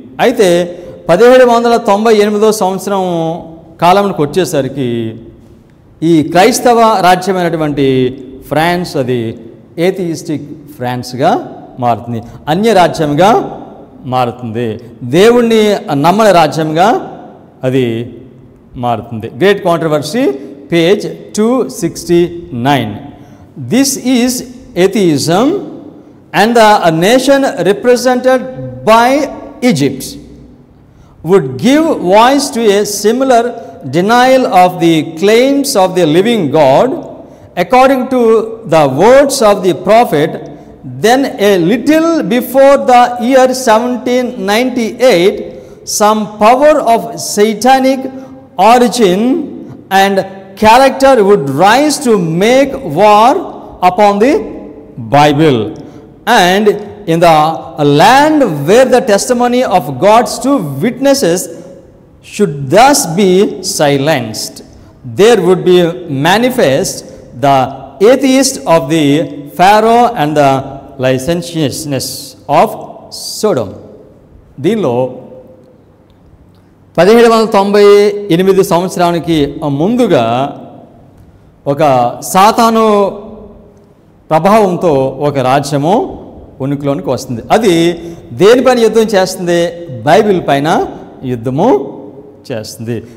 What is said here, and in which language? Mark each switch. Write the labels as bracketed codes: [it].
[te] అయితే 1798 సంవత్సరం కాలంకి వచ్చేసరికి ఈ క్రైస్తవ రాజ్యమైనటువంటి ఫ్రాన్స్ అది ఏథియిస్టిక్ ఫ్రాన్స్గా మారుతుంది, అన్య రాజ్యంగా మారుతుంది, దేవుణ్ణి నమ్మని రాజ్యంగా అది మారుతుంది. [en] Great controversy, page 269. This is atheism and the nation represented by Egypt would give voice to a similar denial of the claims of the living God. According to the words of the prophet, then a little before the year 1798, some power of satanic origin and character would rise to make war upon the Bible. And in the land where the testimony of God's two witnesses should thus be silenced, there would be manifest the atheist of the Pharaoh and the licentiousness of Sodom. [te] దీనిలో 1798 సంవత్సరానికి ముందుగా ఒక సాతాను ప్రభావంతో ఒక రాజ్యము ఉనికిలోనికి వస్తుంది. అది దేనిపైన యుద్ధం చేస్తుంది? బైబిల్ పైన యుద్ధము చేస్తుంది.